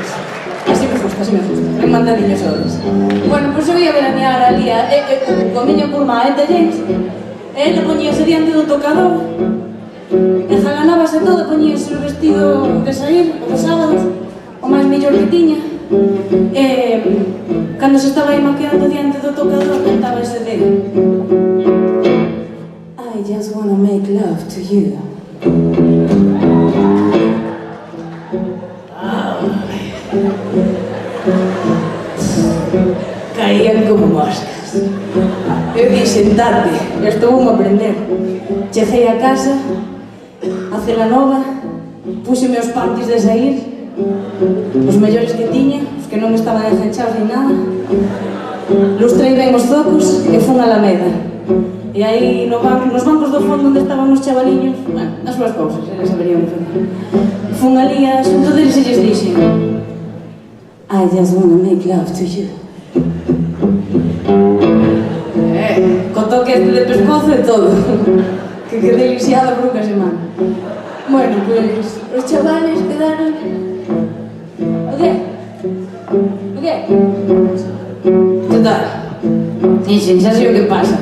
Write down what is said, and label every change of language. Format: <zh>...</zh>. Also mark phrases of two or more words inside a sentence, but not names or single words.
<gl>Así me gusta, en mandadiños horas. Bueno, pois eu ia veranear ali coa miña curmá Eta James. Ela poñíase diante do tocador, engalanábase todo, poñíase o vestido de sair, o de sábados, o máis mellor que tiña. Cando se estaba aí maqueando diante do tocador, cantaba ese de</gl> <en>I just wanna make love to you.</en> <gl>Caían como moscas. Eu dixen, tarde, estou a aprender. Cheguei a casa, a cela nova, púxeme os pantis de sair, os mellores que tiña, os que non estaban enganchados ni nada. Lustrei ben os zocos e fun a Alameda. E aí nos bancos do fondo onde estaban os chavaliños, bueno, as súas cousas, eles saberían facer. Fun ali a xunto deles e lles dixen:</gl> <en>I just wanna make love to you.</en> <gl>Co toque este de pescozo e todo. Que quedei lisiada por unha semana.</gl> <es>Bueno, pues</es> <gl>os chavales quedaron... O qué? O qué? Total, dixen, xa sei o que pasa.</gl>